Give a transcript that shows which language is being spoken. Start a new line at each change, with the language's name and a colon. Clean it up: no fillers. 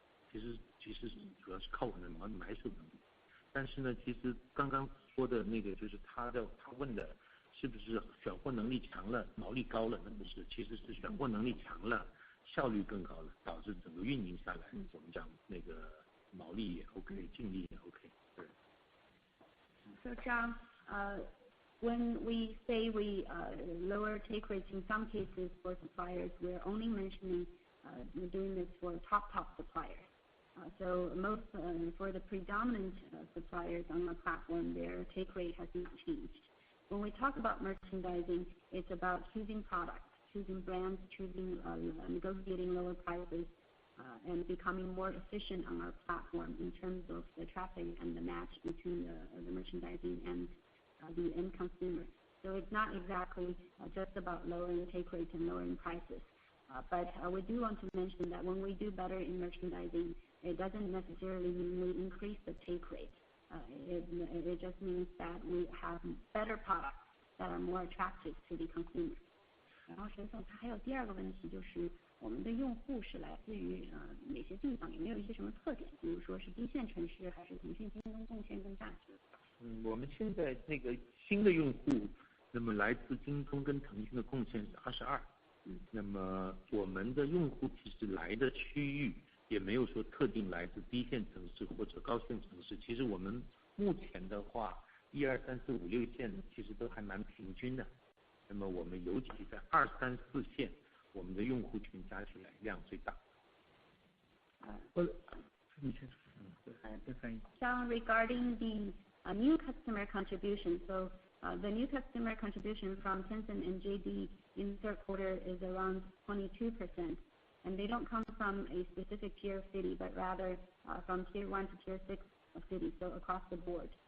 Chinese: 其实主要是靠我们的买手能力。但是呢，其实刚刚说的那个就是他问的是不是选货能力强了，毛利高了？那不是，其实是选货能力强了，效率更高了，导致整个运营下来，我们讲那个毛利也 OK， 净利也 OK。对。
English: So John, when we say we lower take rates in some cases for suppliers, we're only mentioning we're doing this for top suppliers. So most for the predominant suppliers on the platform, their take rate has not changed. When we talk about merchandising, it's about choosing products, choosing brands, negotiating lower prices, and becoming more efficient on our platform in terms of the traffic and the match between the merchandising and the end consumer. So it's not exactly just about lowering take rates and lowering prices. But we do want to mention that when we do better in merchandising, it doesn't necessarily mean we increase the take rate. It just means that we have better products that are more attractive to the consumer.
Chinese: 然后沈总他还有第二个问题，就是我们的用户是来自于哪些地方，有没有一些什么特点，比如说是一线城市还是腾讯京东贡献更大？我们现在那个新的用户，那么来自京东跟腾讯的贡献是22%。那么我们的用户其实来的区域也没有说特定来自低线城市或者高线城市，其实我们目前的话1、2、3、4、5、6线其实都还蛮平均的。那么我们尤其在2、3、4线，我们的用户群加起来量最大。
English: John, regarding the new customer contribution, so the new customer contribution from Tencent and JD in the third quarter is around 22%, and they don't come from a specific tier of city, but rather from tier 1 to tier 6 of cities, so across the board.